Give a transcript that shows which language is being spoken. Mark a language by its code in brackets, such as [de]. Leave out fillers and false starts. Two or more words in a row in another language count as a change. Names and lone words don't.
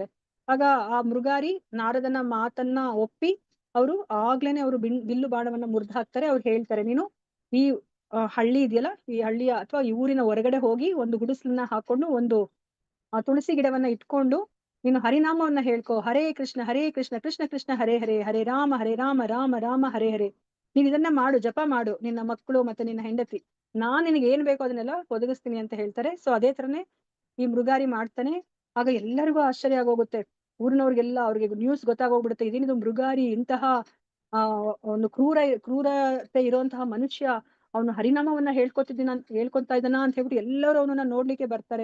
[kn] ಆಗ ಆ ಮೃಗಾರಿ ನಾರದನ ಮಾತನ್ನ ಒಪ್ಪಿ ಅವರು ಆಗ್ಲೇನೆ ಅವರು ಬಿಲ್ಲು ಬಾಣವನ್ನ ಮುರಿದು ಹಾಕ್ತಾರೆ. ಅವ್ರು ಹೇಳ್ತಾರೆ, ನೀನು ಈ ಹಳ್ಳಿ ಇದೆಯಲ್ಲ, ಈ ಹಳ್ಳಿಯ ಅಥವಾ ಈ ಊರಿನ ಹೊರಗಡೆ ಹೋಗಿ ಒಂದು ಗುಡಿಸಲನ್ನ ಹಾಕೊಂಡು ಒಂದು ತುಳಸಿ ಗಿಡವನ್ನ ಇಟ್ಕೊಂಡು ನೀನು ಹರಿನಾಮವನ್ನ ಹೇಳ್ಕೊ, ಹರೇ ಕೃಷ್ಣ ಕೃಷ್ಣ ಕೃಷ್ಣ ಹರೇ ಹರೇ, ಹರೇ ರಾಮ ರಾಮ ರಾಮ ಹರೇ ಹರೇ. ನೀನ್ ಇದನ್ನ ಮಾಡು, ಜಪ ಮಾಡು, ನಿನ್ನ ಮಕ್ಕಳು ಮತ್ತೆ ನಿನ್ನ ಹೆಂಡತಿ, ನಾನ್ ನಿನಗೆ ಏನ್ ಬೇಕೋ ಅದನ್ನೆಲ್ಲ ಒದಗಿಸ್ತೀನಿ ಅಂತ ಹೇಳ್ತಾರೆ. ಸೊ ಅದೇ ತರನೇ ಈ ಮೃಗಾರಿ ಮಾಡ್ತಾನೆ. ಆಗ ಎಲ್ಲರಿಗೂ ಆಶ್ಚರ್ಯ ಆಗೋಗುತ್ತೆ, ಊರಿನವ್ರಿಗೆಲ್ಲ ಅವ್ರಿಗೆ ನ್ಯೂಸ್ ಗೊತ್ತಾಗೋಗ್ಬಿಡುತ್ತೆ, ಇದೇನಿದು ಮೃಗಾರಿ, ಇಂತಹ ಒಂದು ಕ್ರೂರತೆ ಇರುವಂತಹ ಮನುಷ್ಯ, ಅವನು ಹರಿನಾಮವನ್ನ ಹೇಳ್ಕೊತಾ ಇದ್ದಾನ ಅಂತ ಹೇಳ್ಬಿಟ್ಟು ಎಲ್ಲರೂ ಅವನನ್ನ ನೋಡ್ಲಿಕ್ಕೆ ಬರ್ತಾರೆ.